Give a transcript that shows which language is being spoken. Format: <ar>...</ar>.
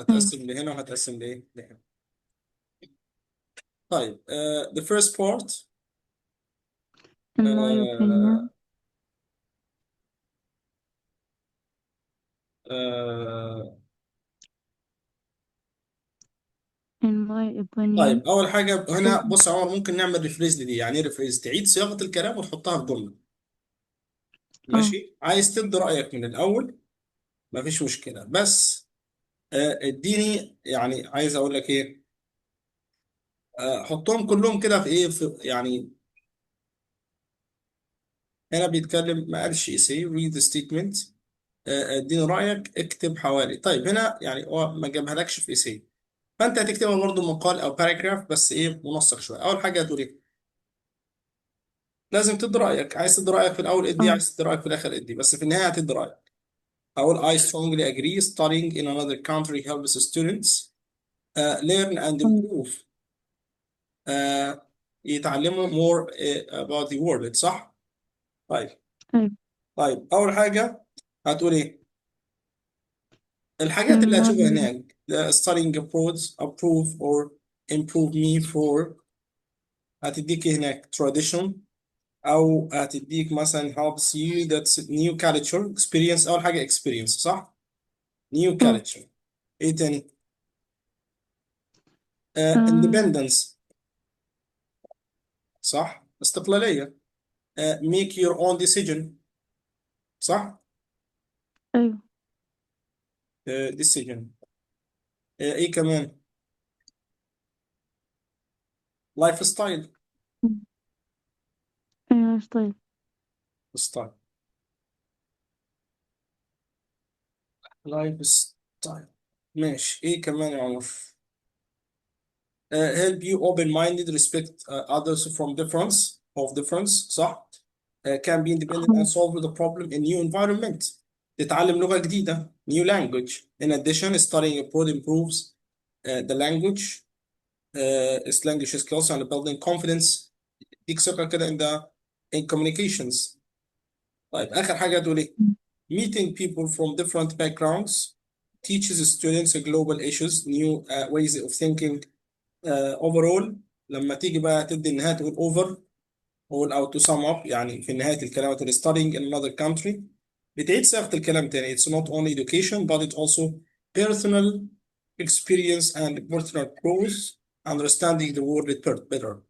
<ar>هتقسم لهنا وهتقسم لايه لهنا.</ar> <en>طيب the first part. in my</en> <ar>آه</ar> <en>opinion,</en> <ar>آه</ar> <en>in my opinion,</en> <ar>طيب اول حاجه هنا</ar> <en>students,</en> <ar>بص يا عمر ممكن نعمل ريفريز دي. يعني ايه ريفريز؟ تعيد صياغه الكلام وتحطها في جمله. oh, ماشي. عايز تبدي رايك من الاول مفيش مشكله. بس اديني يعني عايز اقول لك ايه. حطهم كلهم كده في ايه في يعني. هنا بيتكلم ما قالش سي</ar> <en>read the statement.</en> <ar>اديني رايك اكتب حوالي. طيب هنا يعني هو ما جابهالكش في سي. فانت هتكتبها برضه مقال او باراجراف بس ايه منسق شويه. اول حاجه هتقول ايه؟ لازم تدي رايك. عايز تدي رايك في الاول ادي، oh, عايز تدي رايك في الاخر ادي، بس في النهايه هتدي رايك.</ar> <en>اقول I strongly agree studying in another country helps students learn and oh, improve.</en> <ar>يتعلموا</ar> <en>more about the world.</en> <ar>صح؟ طيب.</ar> <en>I,</en> <ar>طيب أول حاجة هتقول إيه؟ الحاجات</ar> <en>in</en> <ar>اللي</ar> <en>my,</en> <ar>هتشوفها هناك</ar> <en>studying approach approve or improve me for</en> <ar>هتديك إيه هناك</ar> <en>tradition،</en> <ar>او هتديك مثلا</ar> <en>helps you that's new culture experience.</en> <ar>اول حاجه experience صح، new اه culture. ايه تاني؟ آه، independence صح، استقلاليه.</ar> <en>make your own decision صح،</en> <ar>أيوه. decision. ايه كمان؟ لايف ستايل. مم. أيوه طيب. ستايل، لايف ستايل. ماشي، ايه كمان يا عمر؟</ar> <en>help you open-minded respect others from difference صح. can be independent and solve the problem in new environment.</en> <ar>تتعلم لغة جديدة</ar> <en>new language. In addition, studying abroad improves the language language skills and building confidence.</en> <ar>يديك ثقة كده</ar> <en>in communications.</en> <ar>طيب آخر حاجة تقول إيه؟</ar> <en>Meeting people from different backgrounds teaches students global issues, new ways of thinking.</en> <ar>overall لما تيجي بقى تدي النهاية تقول over all او</ar> <en>to sum up،</en> <ar>يعني في نهاية الكلام تقول</ar> <en>studying in another country.</en> <ar>بتعيد صياغة الكلام تاني.</ar> <en>it's not only education but it also personal experience and personal growth, understanding the world better.</en>